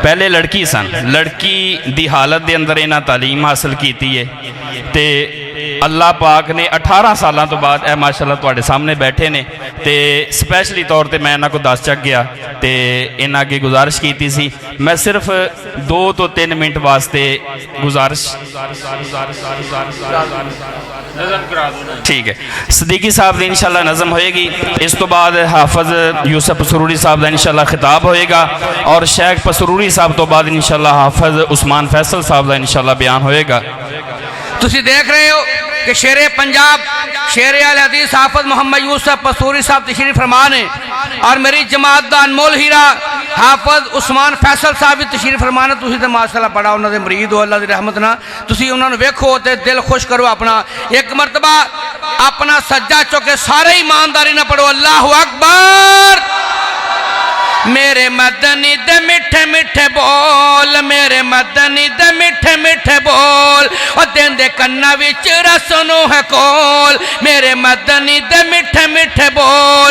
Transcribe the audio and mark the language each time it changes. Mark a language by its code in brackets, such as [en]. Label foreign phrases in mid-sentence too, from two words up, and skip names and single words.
[pa] پہلے لڑکی سن، لڑکی دی حالت دے اندر انہاں تعلیم حاصل کیتی ہے تے اللہ پاک نے 18 سالوں تو بعد اے ماشاءاللہ تواڈے سامنے بیٹھے نے تے سپیشلی طور تے میں انہاں کو 10 چک گیا تے انہاں کی گزارش کیتی سی، میں صرف 2 تو 3 منٹ واسطے گزارش ٹھیک ہے۔ صدیقی صاحب دی انشاءاللہ نظم ہوئے گی، اس تو بعد حافظ یوسف پسروری صاحب دا انشاءاللہ خطاب ہوئے گا، اور شیخ پسروری صاحب تو بعد انشاءاللہ حافظ عثمان فیصل صاحب دا انشاءاللہ بیان ہوئے گا۔ تسی دیکھ رہے ہو کہ شیر پنجاب شیر اہل حدیث حافظ محمد یوسف پسروری صاحب تشریف فرمان ہے، اور میری جماعت دا انمول ہیرا حافظ عثمان فیصل صاحب بھی تشریف فرمان ہے۔ تسی تے ماشاءاللہ بڑا انہاں دے مرید ہو، اللہ دی رحمت نہ تسی انہاں نو ویکھو تے دل خوش کرو اپنا۔ ایک مرتبہ اپنا سجدہ چوکے سارے ایمانداری نہ پڑھو [ar] اللہ اکبر۔ [pa] میرے مدنی دے میٹھے میٹھے بول، میرے مدنی دے میٹھے میٹھے بول، اور دین دے کنہ وچ رسنو ہے کول، میرے مدنی دے میٹھے میٹھے بول۔